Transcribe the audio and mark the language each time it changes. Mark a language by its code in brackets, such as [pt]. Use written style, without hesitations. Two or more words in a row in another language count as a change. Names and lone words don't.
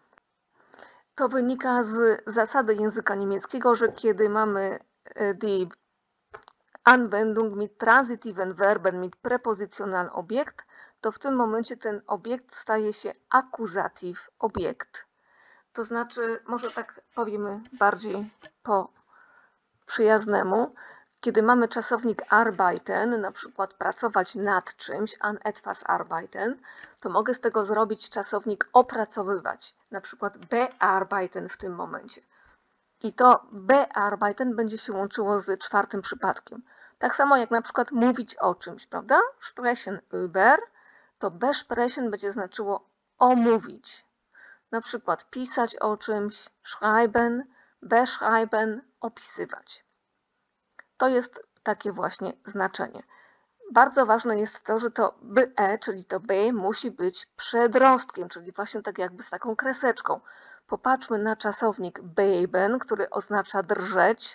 [pl] To wynika z zasady języka niemieckiego, że kiedy mamy [de] die Anwendung mit transitiven Verben mit Präpositional Objekt, [pl] to w tym momencie ten obiekt staje się akuzatyw obiekt. To znaczy, może tak powiemy bardziej po przyjaznemu, kiedy mamy czasownik arbeiten, na przykład pracować nad czymś, [de] an etwas arbeiten, [pl] to mogę z tego zrobić czasownik opracowywać, na przykład bearbeiten w tym momencie. I to bearbeiten będzie się łączyło z czwartym przypadkiem. Tak samo jak na przykład mówić o czymś, prawda? [de] Sprechen über, [pl] to besprechen będzie znaczyło omówić. Na przykład pisać o czymś, [de] schreiben, beschreiben, [pl] opisywać. To jest takie właśnie znaczenie. Bardzo ważne jest to, że to be, czyli to be musi być przedrostkiem, czyli właśnie tak jakby z taką kreseczką. Popatrzmy na czasownik beben, który oznacza drżeć.